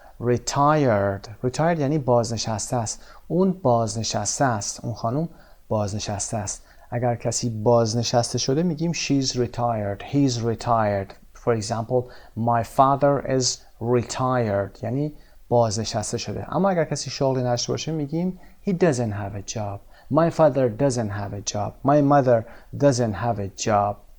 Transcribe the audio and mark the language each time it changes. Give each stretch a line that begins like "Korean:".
Persian: Retired یعنی بازنشسته است. اون بازنشسته است. اون خانم بازنشسته است. اگر کسی بازنشسته شده میگیم
English: she's retired. He's retired. For example, my father is retired.
Persian: یعنی بازنشسته شده. اما اگر کسی شغلی نداشته باشه میگیم
English: he doesn't have a job. My father doesn't have a job. My mother doesn't have a job.